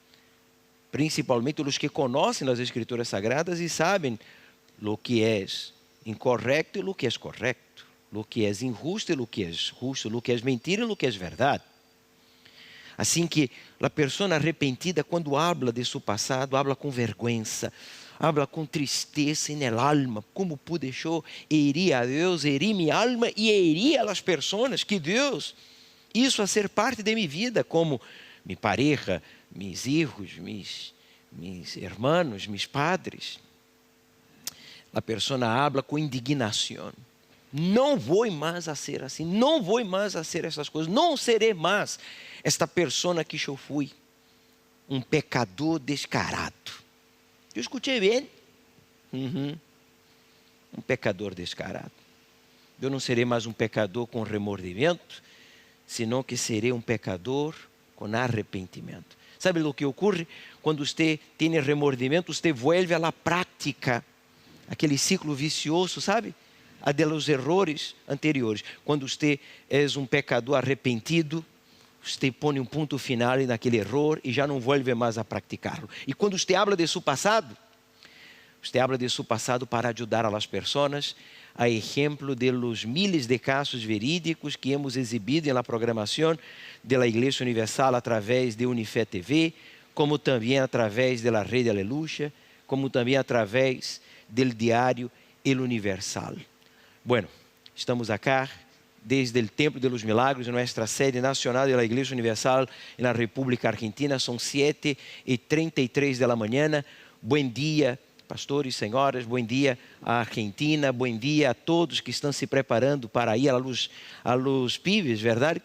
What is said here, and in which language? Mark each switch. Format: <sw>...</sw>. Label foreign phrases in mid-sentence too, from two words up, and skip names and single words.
<pt>Principalmente os que conhecem as Escrituras Sagradas e sabem o que é incorreto e o que é correto, o que é injusto e o que é justo, o que é mentira e o que é verdade. Assim que a pessoa arrependida, quando habla de seu passado,</pt> <es>habla com vergüenza, habla com tristeza en alma.</es> <pt>Como pude eu herir a Deus, herir minha alma e herir as pessoas que Deus hizo a ser parte de minha vida, como minha pareja,</pt> <es>mis hijos, mis hermanos, mis padres.</es> <pt>A pessoa habla com indignação. Não vou mais a ser assim, não vou mais a ser essas coisas, não serei mais esta pessoa que eu fui, um pecador descarado. Eu escutei bem? Um pecador descarado. Eu não serei mais um pecador com remordimento, senão que serei um pecador com arrependimento. ¿Sabe o que ocorre? Quando você tem remordimento, você vuelve à prática, aquele ciclo vicioso, sabe?</pt> <es>A de los errores anteriores. Quando você é um pecador arrependido, você põe um ponto final naquele erro e já não vuelve mais a praticá-lo. E quando você habla de seu passado, você habla de seu passado para ajudar a las pessoas, a exemplo de los miles de casos verídicos que hemos exibido na programação da Igreja Universal através de Unifé TV, como também através da Rede Aleluia, como também através do diário El Universal. Bueno, estamos acá desde o Templo de los Milagros,</es> <pt>em nossa sede nacional da Igreja Universal na República Argentina. São 7:33 da manhã. Bom dia, pastores, senhoras, bom dia à Argentina, bom dia a todos que estão se preparando para ir</pt> <es>a los pibes,</es> <pt>verdade?</pt>